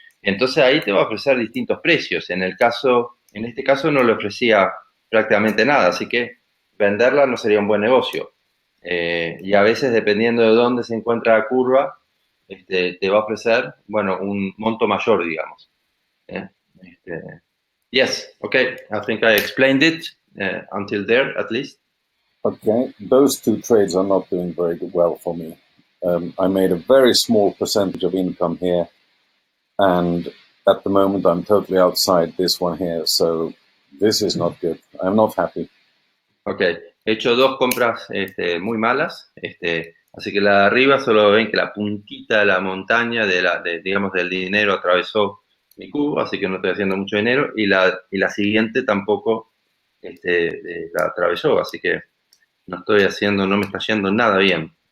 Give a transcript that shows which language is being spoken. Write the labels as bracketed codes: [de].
[es] Entonces ahí te va a ofrecer distintos precios. En este caso no le ofrecía prácticamente nada, así que venderla no sería un buen negocio. Y a veces, dependiendo de dónde se encuentra la curva, te va a ofrecer, bueno, un monto mayor, digamos. [en] Yes, okay, I think I explained it until there, at least. Okay, those two trades are not doing very well for me. I made a very small percentage of income here, and at the moment I'm totally outside this one here, so this is not good. I'm not happy. [es] Ok, he hecho dos compras muy malas, así que la de arriba solo ven que la puntita de la montaña, digamos, del dinero atravesó mi cubo, así que no estoy haciendo mucho dinero, y la siguiente tampoco la atravesó, así que no me está yendo nada bien.